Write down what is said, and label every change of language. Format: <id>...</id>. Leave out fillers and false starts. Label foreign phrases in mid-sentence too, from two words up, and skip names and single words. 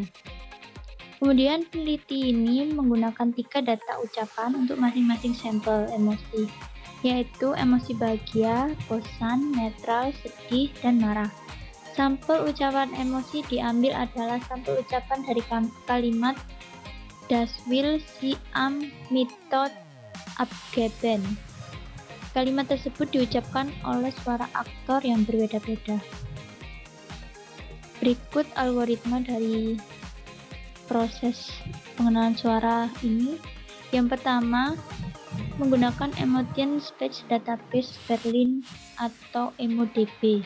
<id>Kemudian peneliti ini menggunakan 3 data ucapan untuk masing-masing sampel emosi, yaitu emosi bahagia, bosan, netral, sedih, dan marah. Sampel ucapan emosi diambil adalah sampel ucapan dari kalimat</id> <de>Das will sie am Mittag abgeben.</de> <id>Kalimat tersebut diucapkan oleh suara aktor yang berbeda-beda. Berikut algoritma dari proses pengenalan suara ini. Yang pertama, menggunakan</id> <en>Emotion Speech Database Berlin</en> <id>atau EmoDB.</id>